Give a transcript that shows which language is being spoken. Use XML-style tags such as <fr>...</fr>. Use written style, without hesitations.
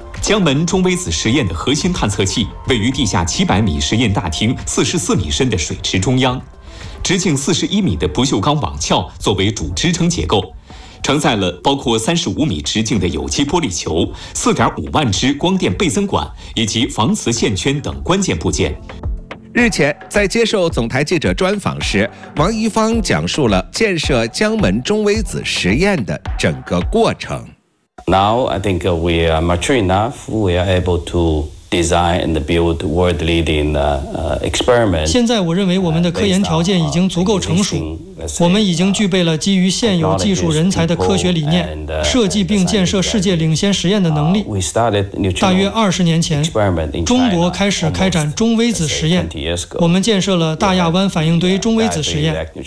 <zh>江门中微子实验的核心探测器位于地下700米实验大厅44米深的水池中央，直径41米的不锈钢网壳作为主支撑结构，承载了包括35米直径的有机玻璃球、4.5万只光电倍增管以及防磁线圈等关键部件。日前，在接受总台记者专访时，王一方讲述了建设江门中微子实验的整个过程。</zh> <en>Now I think we are mature enough. We are able to design and build world-leading experiment.</en> <zh>现在我认为我们的科研条件已经足够成熟，我们已经具备了基于现有技术人才的科学理念，设计并建设世界领先实验的能力。大约20年前，中国开始开展中微子实验，我们建设了大亚湾反应堆中微子实验。</zh>